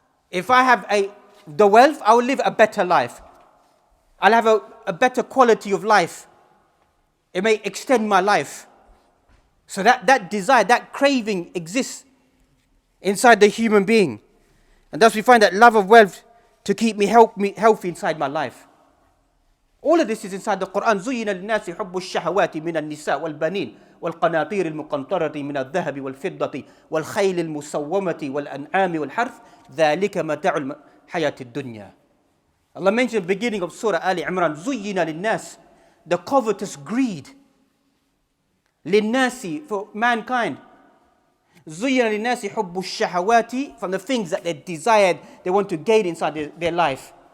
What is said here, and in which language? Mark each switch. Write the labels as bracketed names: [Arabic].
[English] If I have the wealth, I will live a better life. I'll have a better quality of life. It may extend my life. So that desire, that craving exists inside the human being. And thus we find that love of wealth to keep me healthy inside my life. All of this is inside the Quran. [Arabic] زُيِّنَ لِلنَّاسِ حُبُّ الشَّهَوَاتِ مِنَ النِّسَاءِ وَالْبَنِينَ والقناطير المقنطرة من الذهب والفضة والخيل المسومة والأنعام والحرث ذلك متاع الحياة الدنيا. [English] Allah mentioned at the beginning of Surah Ali Imran, [Arabic] زُيِّنَ لِلنَّاسِ, [English] the covetous greed. [Arabic] لِلنَّاسِ, [English] for mankind. [Arabic] زُيِّنَ لِلنَّاسِ حُبُّ الشَّهَوَاتِ, [English] from the things that they desired, they want to gain inside their life.